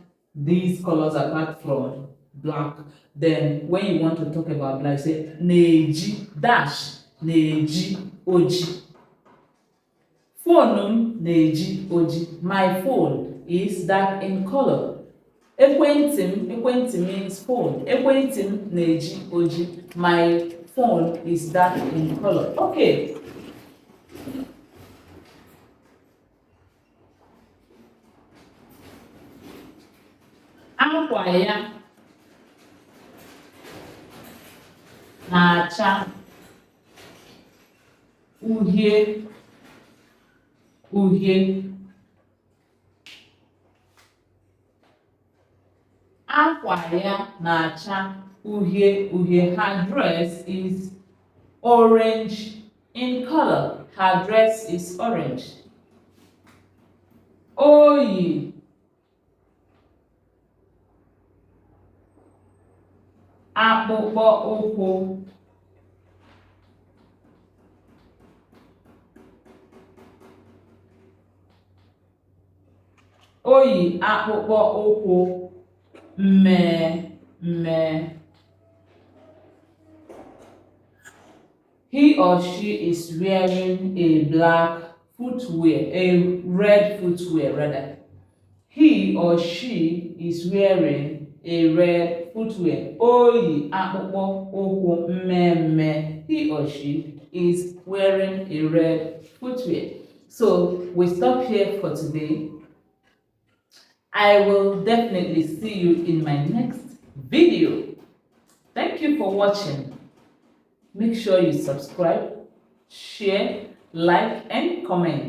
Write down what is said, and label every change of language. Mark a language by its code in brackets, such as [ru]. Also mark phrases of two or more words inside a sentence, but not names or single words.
[en] These colors apart from black. Then when you want to talk about black, say [ig] neji dash neji oji. Phone neji oji. [en] My phone is dark in color. [ig] Ekwenti [en] means phone. [ig] Ekwenti neji oji. [en] My phone is dark in color. Okay. [ig] Akwa ya na-acha uhie uhie. Akwa ya na-acha uhie uhie. [en] Her dress is orange in color. Her dress is orange. [ig] Oyi akpụkpọ ụkwụ. Oyi akpụkpọ ụkwụ mmee. [en] He or she is wearing a black footwear, a red footwear rather. He or she is wearing a red footwear. [ig] Oyi akpụkpọ ụkwụ mmemme. [en] He or she is wearing a red footwear. So we stop here for today. I will definitely see you in my next video. Thank you for watching. Make sure you subscribe, share, like, and comment.